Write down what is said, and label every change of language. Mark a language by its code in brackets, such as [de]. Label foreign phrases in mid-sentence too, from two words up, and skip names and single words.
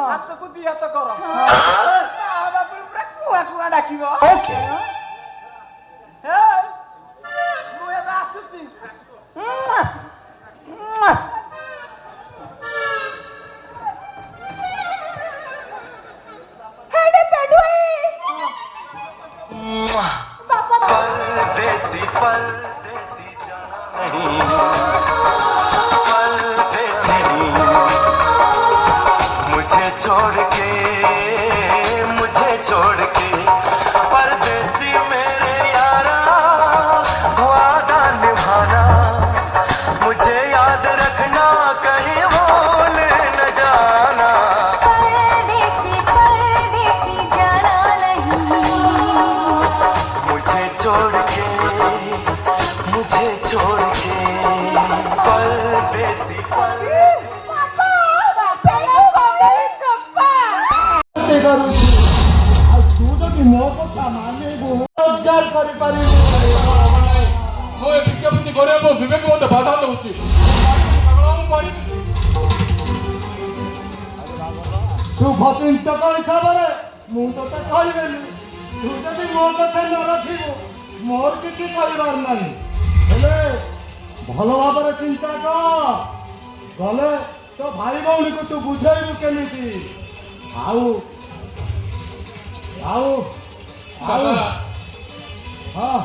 [or] ହାତକୁ ଦି ହାତ କର ତା ବାବୁରୁ ପୁରା କୁଆ କୁଆ ଡାକିବ ହେ ମୁଁ ଏବେ ଆସୁଛି ହେଇଟି ପେଣ୍ଡୁଆଇ ବାପା [hi] परदेसी परदेसी जाना नहीं परदेसी मुझे छोड़ के परदेसी मेरे यारा वादा निभाना मुझे याद रखना कहीं भूल न जाना परदेसी जाना नहीं मुझे छोड़ के परदेसी [or] ମୁଁ ଏ ବିଜ୍ଞପ୍ତି କରିବା ମୋ ବିବେକ ମୋତେ ବାଧା ଦେଉଛି ଶୁଭ ଚିନ୍ତକ ହିସାବରେ ମୁଁ ତୋତେ କହିଦେଲି ତୁ ଯଦି ମୋ କଥା ନ ରଖିବୁ ମୋର କିଛି କରିବାର ନାହିଁ ହେଲେ ଭଲ ଭାବରେ ଚିନ୍ତା କର ଗଲେ ତୋ ଭାଇ ଭଉଣୀକୁ ତୁ ବୁଝେଇବୁ କେମିତି ଆଉ ଆଉ ଆଉ ହଁ